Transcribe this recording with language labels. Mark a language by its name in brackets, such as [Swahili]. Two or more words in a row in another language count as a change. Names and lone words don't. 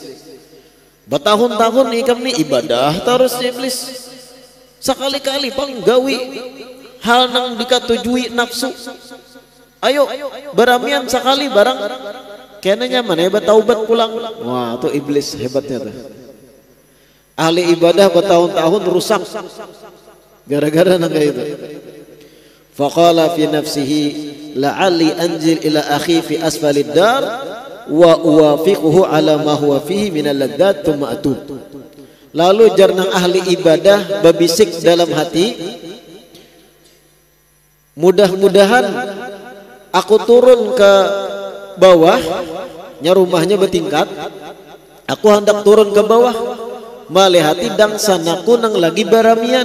[Banjar] Bertahun-tahun ikam ni ibadah terus iblis, sekali-kali bang gawi hal nang dikatujui nafsu. Ayo beramian sekali barang kena nyaman, hebat taubat pulang. Wah, tuh iblis hebatnya tuh. Ahli ibadah bertahun-tahun rusak gara-gara nang kayak itu. [Arabic] فقال في نفسه لعلي أنزل إلى أخي في أسفل الدار وأوافقه على ما هو فيه من اللذات ثم أتوب. [Banjar] Lalu jarnang ahli ibadah berbisik dalam hati, mudah-mudahan aku turun ke bawah, nya rumahnya bertingkat, aku hendak turun ke bawah, malihati dang sanaku nang lagi baramian.